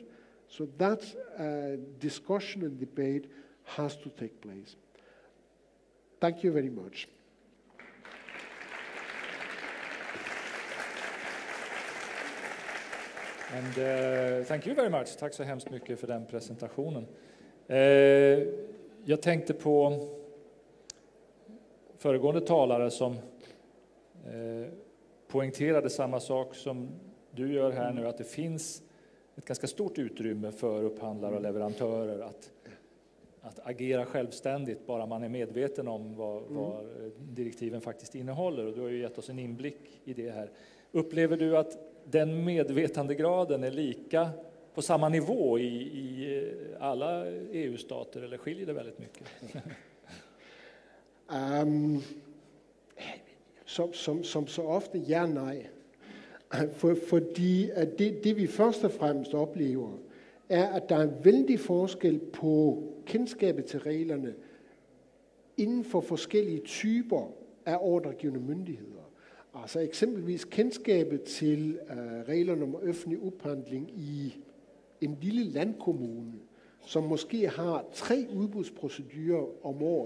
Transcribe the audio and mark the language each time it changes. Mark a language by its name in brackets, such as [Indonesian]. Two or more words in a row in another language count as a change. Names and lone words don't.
[English] So that discussion and debate has to take place. Thank you very much. And thank you very much. [Swedish] Tack så hemskt mycket för den presentationen. Jag tänkte på föregående talare som poängterade samma sak som du gör här nu, att det finns ett ganska stort utrymme för upphandlare och leverantörer att agera självständigt, bara man är medveten om vad direktiven faktiskt innehåller. Och du har ju gett oss en inblick i det här. Upplever du att den medvetandegraden är lika på samma nivå i alla EU-stater, eller skiljer det väldigt mycket? [Danish] Som så ofte, ja, nej. Fordi det vi først og fremmest oplever, er, at der er en vældig forskel på kendskabet til reglerne inden for forskellige typer af ordregivende myndigheder. Altså eksempelvis kendskabet til reglerne om offentlig upphandling i en lille landkommune, som måske har 3 udbudsprocedurer om året.